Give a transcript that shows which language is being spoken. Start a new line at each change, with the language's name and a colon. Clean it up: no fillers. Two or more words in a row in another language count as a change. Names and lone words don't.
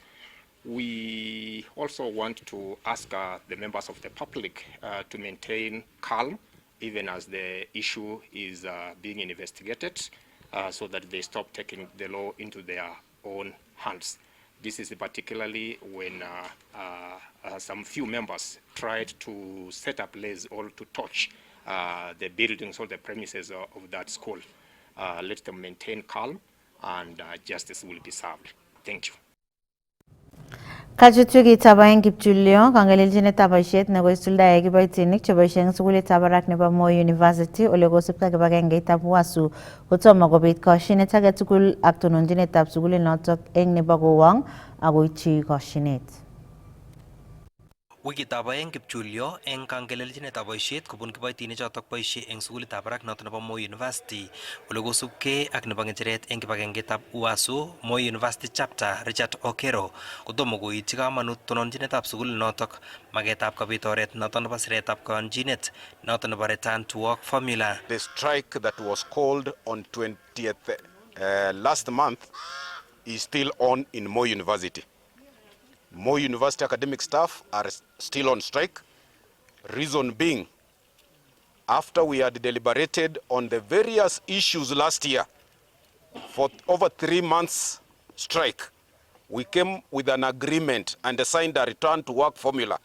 English: We also want to ask the members of the public to maintain calm, even as the issue is being investigated, so that they stop taking the law into their own hands. This is particularly when some few members tried to set up ablaze or to touch the buildings or the premises of that school. Let them maintain calm, and justice will be served. Thank you.
Kalenjin: Kachutugi tabayen kipchulyo kangelelchine tabashet nebo isuldae kiboitinik cheboisien sukulitab barak nebo Moi University ole kosubkei kibagengeitab WASU kotomo kobit koshinet age tugul ak tononjinetab sukulinotok eng nebo kowong akoityi koshinet. Wikitab aeng kipchulyo eng kangelelchinetab boisiet kobun kiboitinik chotok boisie eng sukulitab barak noto nebo Moi University ole kosubkei ak nebo ngecheret eng kibagengeitab WASU Moi University chapter Richard Okero kotomo koityi kamanut tononjinetab sukulinotok magetab kabit oret noto nebo siretab kayanjinet noto nebo
English: return to work formula. The strike that was called on 20th last month is still on in Moi University. Moi University academic staff are still on strike. Reason being, after we had deliberated on the various issues last year for over 3 months strike, we came with an agreement and signed a return to work formula.